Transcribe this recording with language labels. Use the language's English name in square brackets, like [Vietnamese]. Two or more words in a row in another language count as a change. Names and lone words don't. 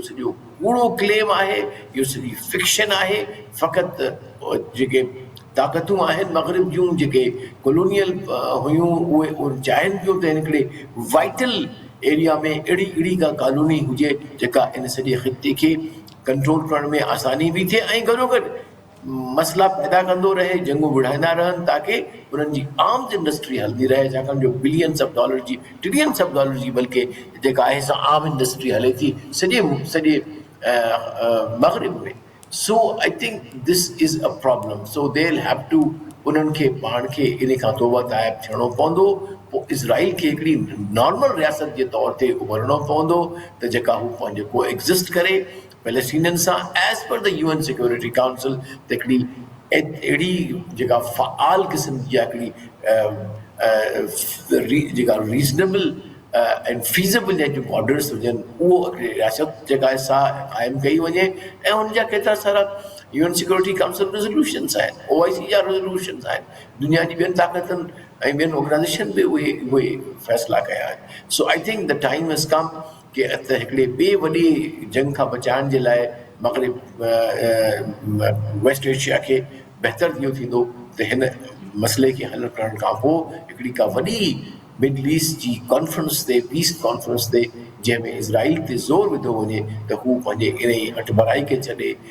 [Sindhi] सॼो कूड़ो क्लेम आहे इहो सॼी फिक्शन आहे फ़क़ति जेके ताक़तूं आहिनि मग़रिब जूं जेके कॉलोनियल हुयूं उहे चाहिनि पियूं त हिकिड़े वाइटल एरिया में अहिड़ी का कॉलोनी हुजे जेका इन सॼे ख़िते खे कंट्रोल करण में आसानी बि थिए ऐं गॾोगॾु मसला पैदा कंदो रहे जंगूं विढ़ाईंदा रहनि ताकी उन्हनि जी [English] arms industry [Sindhi] हलंदी रहे छाकाणि जो [English] billions of dollar [Sindhi] जी [English] trillions of dollar [Sindhi] जी बल्कि जेका आहे सा [English] arm industry [Sindhi] हले थी सॼे मग़रिब में [English] so I think this is a problem so they will have to [Sindhi] उन्हनि खे पाण खे इन खां तौबा ताइब थियणो पवंदो पोइ इज़राइल खे हिकिड़ी नॉर्मल रियासत जे तौर ते उभरणो पवंदो त जेका हू पंहिंजो को एग्ज़िस्ट करे पैलेस्टीनियन सां [English] as per the UN Security Council [Sindhi] त हिकिड़ी अहिड़ी जेका फ़ाल क़िस्म जी हिकिड़ी जेका [English] reasonable and feasible [Sindhi] जेके बॉर्डर्स हुजनि उहो हिकिड़ी रियासत जेका आहे सा क़ाइमु कई वञे ऐं हुनजा केतिरा सारा [English] UN Security Council resolutions [Sindhi] आहिनि OIC जा रेज़ोल्यूशंस आहिनि दुनिया जी ॿियनि ताक़तनि ऐं ॿियनि ऑर्गनाइज़ेशन बि उहे फ़ैसिला कया आहिनि [English] so I think the time has come [Sindhi] कि त हिकिड़े ॿिए वॾी जंग खां बचाइण जे लाइ मग़रिब वेस्ट एशिया खे बहितर इहो थींदो त हिन मसइले खे हल करण खां पोइ हिकिड़ी का वॾी मिडल ईस्ट जी कॉन्फ्रेंस ते [English] peace conference [Sindhi] ते जंहिंमें इज़राइल ते ज़ोर विधो वञे त हू पंहिंजे इन ई हठभराई खे छॾे